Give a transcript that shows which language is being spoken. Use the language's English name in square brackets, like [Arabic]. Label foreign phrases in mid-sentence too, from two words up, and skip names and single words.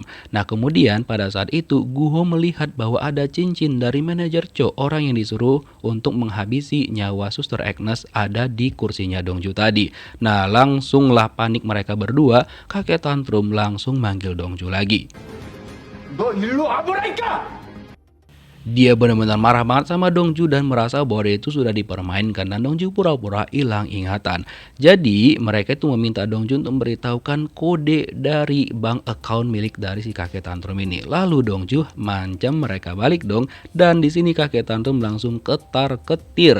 [Indonesian] Nah kemudian pada saat itu Guho melihat bahwa ada cincin dari manajer Cho, orang yang disuruh untuk menghabisi nyawa Suster Agnes ada di kursinya Dongju tadi. Nah langsunglah panik mereka berdua, kakek tantrum langsung manggil Dongju lagi. [Korean] 너 일로 와보라니까! [Indonesian] Dia benar-benar marah banget sama Dongju dan merasa bahwa dia itu sudah dipermainkan dan Dongju pura-pura hilang ingatan. Jadi mereka itu meminta Dongju untuk memberitahukan kode dari [English] bank account [Indonesian] milik dari si kakek tantrum ini. Lalu Dongju mancam mereka balik dong dan di sini kakek tantrum langsung ketar-ketir.